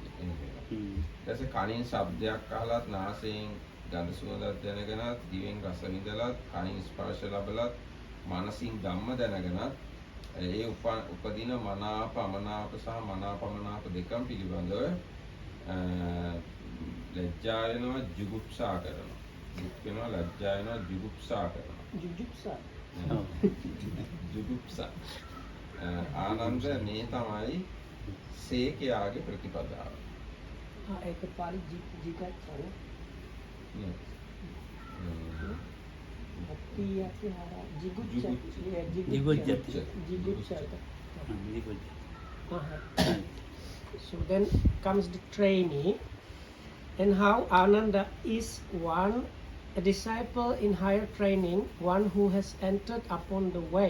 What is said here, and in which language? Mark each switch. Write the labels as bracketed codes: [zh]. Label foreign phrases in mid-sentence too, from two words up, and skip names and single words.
[si] ඊට කනින් ශබ්දයක් අහලත්, නාසයෙන් ගඳ සුවඳක් දැනගෙනත්, දිවෙන් රස විඳලත්, කනින් ස්පර්ශ ලැබලත්, මනසින් ධම්ම දැනගෙනත් ඒ උපදින මනාප අමනාප සහ මනාපමනාප දෙකම පිළිබඳව ලැජ්ජා වෙනවා, ජුගුප්සා කරනවා. දුක් වෙනවා, ලැජ්ජා වෙනවා, ජුගුප්සා කරනවා. ජුගුප්සා. ආනන්ද මේ තමයි සේකයාගේ ප්‍රතිපදාව. एक पाली जिगत है [en] So then comes the trainee, and how Ananda is one, a disciple in higher training, one who has entered upon the way.